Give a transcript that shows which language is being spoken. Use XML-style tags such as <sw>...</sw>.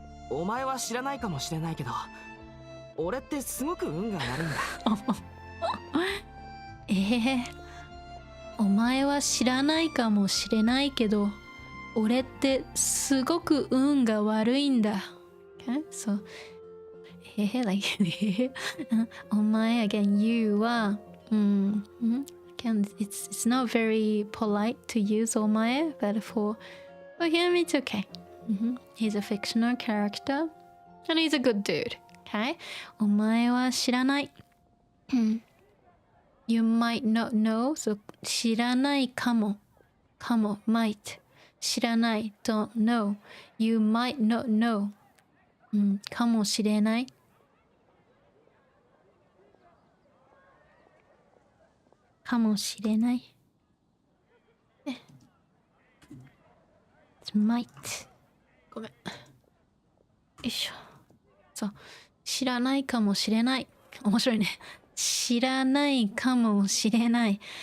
<ja>お前は知らないかもしれないけど俺ってすごく運が悪いんだお前は知らないかもしれないけど俺ってすごく運が悪いんだ、okay?</ja> <en>So like お前 again you はagain it's not very polite to use お前 but for him it's okay、he's a fictional character and he's a good dude okay</en> <ja>お前は知らない、</ja> <en>you might not know so</en> <ja>知らないかも</ja> <en>might 知らない don't know you might not know、かもしれないかもしれない。</en> <ja>might ごめん。よいしょ。そう。知らないかもしれない。面白いね。知らないかもしれない。</ja>